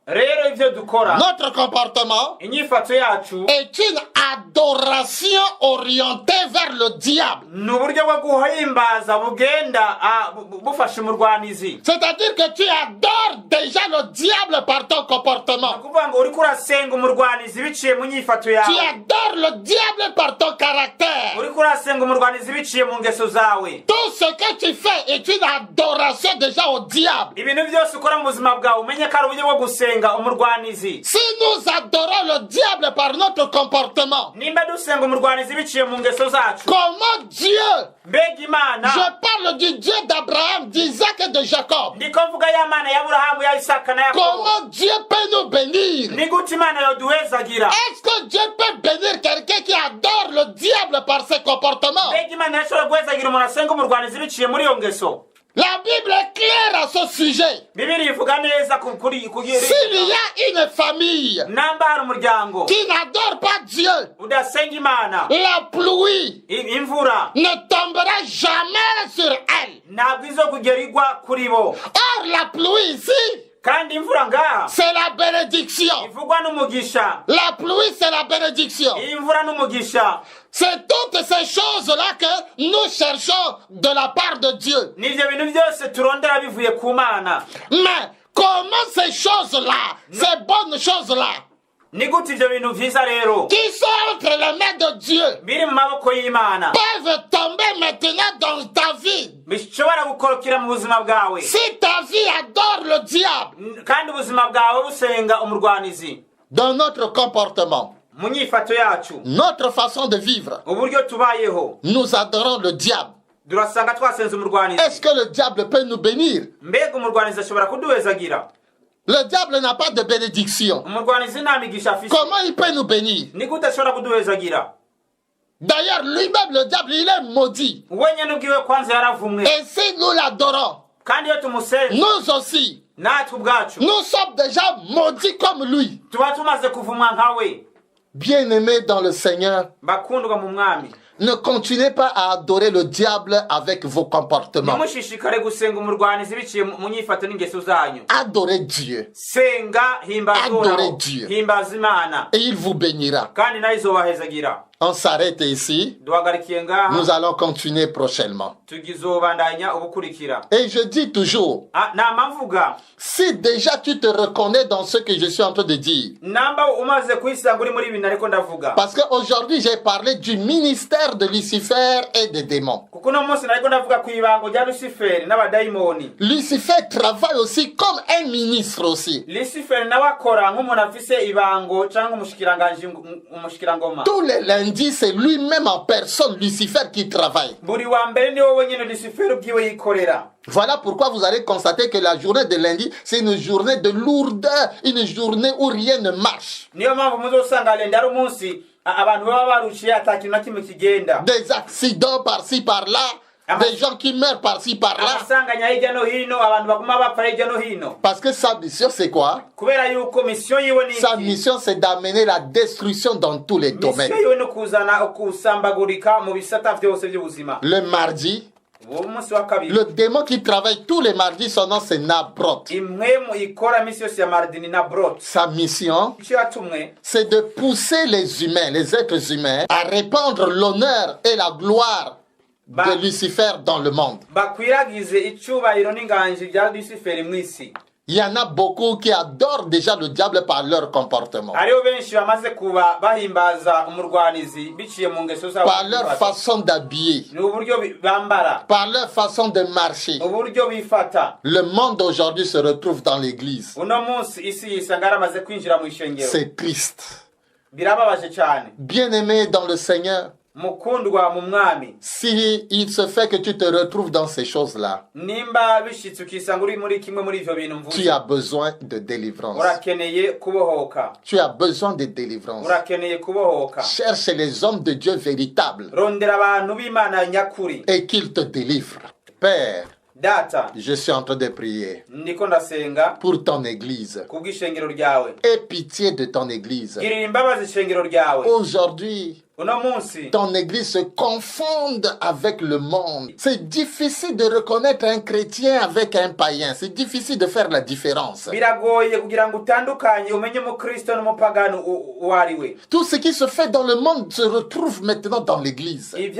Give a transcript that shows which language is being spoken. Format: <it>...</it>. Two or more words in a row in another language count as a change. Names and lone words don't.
<rn>rero ivyo dukora</rn> <fr>notre comportement</fr> <rn>inyifato yacu</rn> <fr>est une adoration orientée vers le diable.</fr> <rn>ni uburyo bwo guhimbaza bugenda bufasha umurwanizi.</rn> <fr>C'est-à-dire que tu adores déjà le diable par ton comportement.</fr> <rn>kuvuga ngo uriko urasenga umurwanizi biciye mu nyifato yawe.</rn> <fr>Tu adores le diable par ton caractère.</fr> <rn>uriko urasenga umurwanizi biciye mu ngeso zawe.</rn> <fr>Tout ce que tu fais est une adoration déjà au diable.</fr> <rn>ibintu byose ukora mu buzima bwawe umenye ko ari uburyo bwo gusenga umurwanizi.</rn> <fr>Si nous adorons le diable par notre comportement,</fr> <rn>nimba dusenga umurwanizi biciye mu ngeso zacu,</rn> <fr>comment Dieu,</fr> <rn>mbega Imana,</rn> <fr>je parle du Dieu d'Abraham, d'Isaac et de Jacob,</fr> <rn>ndiko mvuga ya Mana ya Aburahamu, ya Isaka na Yakobo,</rn> <fr>comment Dieu peut nous bénir?</fr> <rn>ni gute Imana yoduhezagira?</rn> <fr>Est-ce que Dieu peut bénir quelqu'un qui adore le diable par ses comportements?</fr> <rn>mbega Imana yashobora guhezagira umuntu asenga umurwanizi biciye muri iyo ngeso?</rn> <fr>La Bible est claire à ce sujet.</fr> <rn>Bibiri ivuga neza</rn> <fr>S'il y a une famille</fr> <rn>namba hari umuryango</rn> <fr>qui n'adore pas Dieu,</fr> <rn>udasenga Imana,</rn> <fr>la pluie</fr> <rn>imvura</rn> <fr>ne tombera jamais sur elle.</fr> <rn>ntabwo izokugera igwa kuri bo.</rn> <fr>Or, la pluie ici,</fr> <rn>kandi imvura ngaha</rn> <fr>c'est la bénédiction.</fr> <rn>ivugwa n'umugisha.</rn> <fr>La pluie, c'est la bénédiction.</fr> <rn>imvura n'umugisha</rn> <fr>C'est toutes ces choses-là que nous cherchons de la part de Dieu.</fr> <rn>nivyo bintu byose turondera bivuye ku Mana.</rn> <fr>Mais comment ces choses-là, ces bonnes choses-là,</fr> <rn>ni gute ivyo bintu vyiza rero</rn> <fr>qui sont entre les mains de Dieu,</fr> <rn>biri mu maboko y'Imana</rn> <fr>peuvent tomber maintenant dans ta vie?</fr> <rn>bishobora gukorokera mu buzima bwawe,</rn> <fr>Si ta vie adore le diable,</fr> <rn>kandi ubuzima bwawe busenga umurwanizi?</rn> <fr>dans notre comportement,</fr> <rn>mu nyifato yacu,</rn> <fr>notre façon de vivre,</fr> <rn>uburyo tubayeho,</rn> <fr>nous adorons le diable.</fr> <rn>durasanga twasenze umurwanizi.</rn> <fr>Est-ce que le diable peut nous bénir?</fr> <rn>mbega umurwanizi ashobora kuduhezagira?</rn> <fr>Le diable n'a pas de bénédiction.</fr> <rn>umurwanizi nta migisha afise.</rn> <fr>Comment il peut nous bénir?</fr> <rn>ni gute ashobora kuduhezagira?</rn> <fr>D'ailleurs, lui-même, le diable, il est maudit.</fr> <rn>wenyene ubwiwe kwanza yaravumwe,</rn> <fr>Et si nous l'adorons,</fr> <rn>kandi iyo tumusenga</rn> <fr>nous aussi,</fr> <rn>natwe ubwacu</rn> <fr>nous sommes déjà maudits comme lui.</fr> <rn>tuba tumaze kuvumwa nkawe.</rn> <fr>Bien-aimés dans le Seigneur,</fr> <rn>bakundwa mu mwami,</rn> <fr>ne continuez pas à adorer le diable avec vos comportements.</fr> <rn>ntimushishikare gusenga umurwanizi biciye mu nyifato n'ingeso zanyu.</rn> <fr>Adorez Dieu</fr> <rn>senga, himbaza</rn> <fr>Adorez</fr> <rn>Uhoraho,</rn> <fr>Dieu.</fr> <rn>himbaza Imana,</rn> <fr>et il vous bénira.</fr> <rn>kandi nayo izobahezagira.</rn> <fr>On s'arrête ici.</fr> <rn>duhagarikiye ngaha,</rn> <fr>Nous allons continuer prochainement.</fr> <rn>tugizobandanya ubukurikira.</rn> <fr>Et je dis toujours,</fr> <rn>nama mvuga,</rn> <fr>si déjà tu te reconnais dans ce que je suis en train de dire,</fr> <rn>namba umaze kwisanga uri muri ibi nariko ndavuga,</rn> <fr>parce qu'aujourd'hui j'ai parlé du ministère de Lucifer et des démons.</fr> <rn>kuko uno munsi nariko ndavuga ku ibango rya Luciferi n'abadayimoni.</rn> <fr>Lucifer travaille aussi comme un ministre aussi.</fr> <rn>Luciferi nawe akora nk'umuntu afise ibango cyangwa umushikirangoma.</rn> <fr>Tous les lundis, c'est lui-même en personne, Lucifer, qui travaille.</fr> <rn>buri wa mbere ni wowe nyine Luciferi ubwiwe yikorera.</rn> <fr>Voilà pourquoi vous allez constater que la journée de lundi, c'est une journée de lourdeur, une journée où rien ne marche.</fr> <rn>niyo mpamvu muzosanga lenda ari umunsi abantu baba barushiye atakintu na kimwe kigenda.</rn> <fr>Des accidents par-ci par-là, des gens qui meurent par-ci par-là.</fr> <rn>amasanganya hirya no hino, abantu baguma bapfa hirya no hino.</rn> <fr>Parce que sa mission, c'est quoi?</fr> <rn>kubera yuko mission yiwe ni</rn> <fr>Sa</fr> <rn>iki?</rn> <fr>mission, c'est d'amener la destruction dans tous les domaines.</fr> <rn>mission yiwe no kuzana kusambagurika mu bisata byose by'ubuzima.</rn> <fr>Le mardi,</fr> <rn>uwo munsi wa kabiri,</rn> <fr>le démon qui travaille tous les mardis, son nom c'est Nabrot.</fr> <rn>imwe ikora misi yose ya mardini na brot.</rn> <fr>Sa mission,</fr> <rn>icyo yatumwe</rn> <fr>c'est de pousser les humains, les êtres humains, à répandre l'honneur et la gloire de Lucifer dans le monde.</fr> <rn>bakwiragize icyubahiro n'inganji bya Luciferi mu isi.</rn> <fr>Il y en a beaucoup qui adorent déjà le diable par leur comportement,</fr> <rn>hariho benshi bamaze kuba bahimbaza umurwanizi biciye mu ngeso zabo,</rn> <fr>par leur façon d'habiller,</fr> <rn>ni uburyo bambara,</rn> <fr>par leur façon de marcher.</fr> <rn>uburyo bifata.</rn> <fr>Le monde aujourd'hui se retrouve dans l'église.</fr> <rn>uno munsi isi yisanga yaramaze kwinjira mu ishengero.</rn> <fr>C'est triste.</fr> <rn>birababaje cyane.</rn> <fr>Bien-aimé dans le Seigneur,</fr> <rn>mukundwa mu mwami,</rn> <fr>si il se fait que tu te retrouves dans ces choses-là,</fr> <rn>nimba bishitse ukisanga uri muri kimwe muri ivyo bintu</rn> <fr>tu</fr> <rn>mvuze,</rn> <fr>as besoin de délivrance.</fr> <rn>urakeneye kubohoka,</rn> <fr>Tu as besoin de délivrance.</fr> <rn>urakeneye kubohoka.</rn> <fr>Cherche les hommes de Dieu véritables</fr> <rn>rondera abantu b'Imana nyakuri.</rn> <fr>et qu'ils te délivrent. Père,</fr> <rn>data,</rn> <fr>je suis en train de prier</fr> <rn>ndiko ndasenga</rn> <fr>pour ton église.</fr> <rn>kubw'ishengero ryawe.</rn> <fr>Aie pitié de ton église.</fr> <rn>girira imbabazi ishengero ryawe.</rn> <fr>Aujourd'hui, ton église se confonde avec le monde. C'est difficile de reconnaître un chrétien avec un païen. C'est difficile de faire la différence. Tout ce qui se fait dans le monde se retrouve maintenant dans l'église.</fr>